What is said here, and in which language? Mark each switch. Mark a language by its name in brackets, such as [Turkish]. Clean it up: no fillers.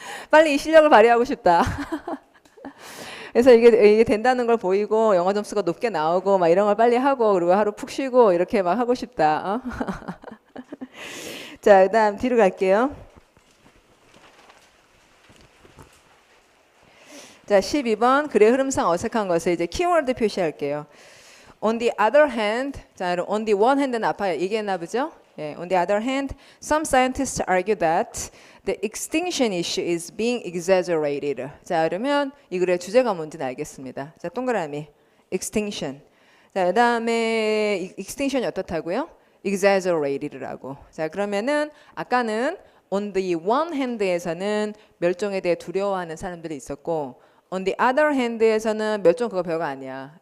[Korean] 빨리 이 실력을 발휘하고 싶다. 그래서 이게 된다는 걸 보이고 영어 점수가 높게 나오고 막 이런 걸 빨리 하고 그리고 하루 푹 쉬고 이렇게 막 하고 싶다. 자, 그다음 뒤로 갈게요. 자, 12번 글의 흐름상 어색한 것을 이제 키워드 표시할게요. [English] On the other hand, 자, on the one hand는 [Korean] 아까 얘기했나 보죠? [English] 예, on the other hand, some scientists argue that the extinction issue is being exaggerated. [Korean] 자, 그러면 이 글의 주제가 뭔지는 알겠습니다. 자, 동그라미 extinction. 자, 그다음에 extinction이 어떻다고요? exaggerated라고. 자, 그러면은 아까는 [English] on the one hand [Korean] 에서는 멸종에 대해 두려워하는 사람들이 있었고 [English] on the other hand [Korean] 에서는 멸종 그거 별거 아니야.